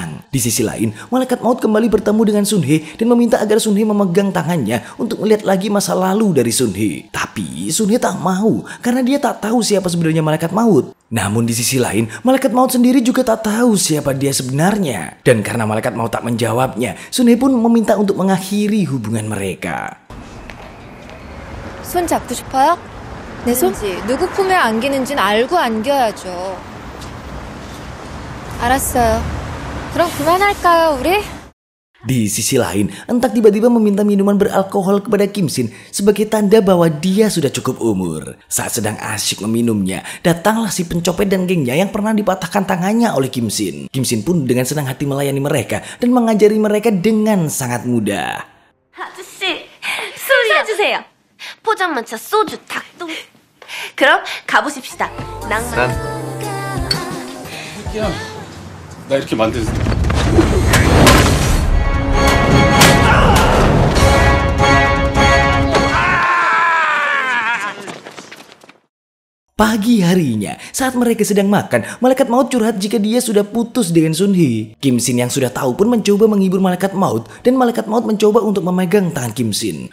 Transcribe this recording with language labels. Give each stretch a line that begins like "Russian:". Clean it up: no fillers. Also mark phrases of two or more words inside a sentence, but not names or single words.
Indonesian: Di sisi lain, malaikat maut kembali bertemu dengan Sun Hye dan meminta agar Sun Hye memegang tangannya untuk melihat lagi masa lalu dari Sun Hye. Tapi Sun Hye tak mau karena dia tak tahu siapa sebenarnya malaikat maut. Namun di sisi lain, malaikat maut sendiri juga tak tahu siapa dia sebenarnya. Dan karena malaikat maut tak menjawabnya, Sun Hye pun meminta untuk mengakhiri hubungan mereka.
Korean: 손 잡고 싶어요? 내 손? 누구 품에 안기는지는 알고 안겨야죠. 알았어요. 그럼 그럼 그만할까요, 우리?
Indonesian: Di sisi lain, Entak tiba-tiba meminta minuman beralkohol kepada Kim Shin sebagai tanda bahwa dia sudah cukup umur. Saat sedang asyik meminumnya, datanglah si pencopet dan gengnya yang pernah dipatahkan tangannya oleh Kim Shin. Kim Shin pun dengan senang hati melayani mereka dan mengajari mereka dengan sangat mudah.
Korean: 아저씨, 술 사주세요. 포장마차 소주 닭똥. 그럼 가보십시다. 낭만. 야, 나 이렇게 만든.
Indonesian: Pagi harinya, saat mereka sedang makan, malaikat maut curhat jika dia sudah putus dengan Sun Hee. Kim Shin yang sudah tahu pun mencoba menghibur malaikat maut, dan malaikat maut mencoba untuk memegang tangan Kim Shin.